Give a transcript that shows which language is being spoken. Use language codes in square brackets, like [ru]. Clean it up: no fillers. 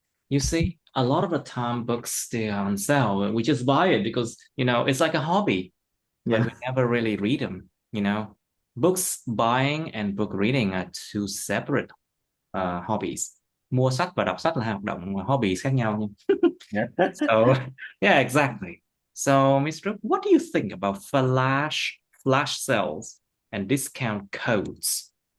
[en] You see, a lot of the time books they are on sale. We just buy it because, it's like a hobby, but Yeah. we never really read them. Books buying and book reading are two separate hobbies. [vi] Mua sách và đọc sách là hai hoạt động hobbies khác nhau nha. [en] Yeah. So, yeah, exactly. So, Mr. What do you think about flash sales and discount codes?